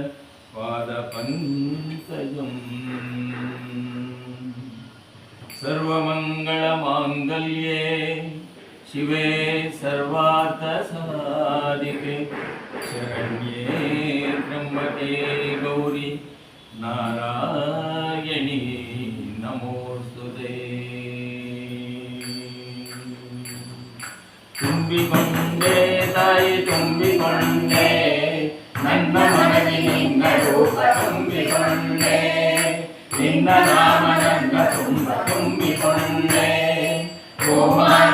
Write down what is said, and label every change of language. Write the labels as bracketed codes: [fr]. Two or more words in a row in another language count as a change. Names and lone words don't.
[sa] पादपङ्कजम् सर्वमङ्गलमाङ्गल्ये शिवे सर्वार्थसाधिके शरण्ये त्र्यम्बके गौरी नारायणी नमोस्तुते [kn] ತುಂಬಿಕೊಂಡೆ ತಾಯಿ ತುಂಬಿಕೊಂಡೆ ನನ್ನ ಮನದಿ ನಿನ್ನ ರೂಪ ತುಂಬಿಕೊಂಡೆ ನಿನ್ನ ನಾಮ ನನ್ನ ತುಂಬಿಕೊಂಡೆ ಓ ಮಾತ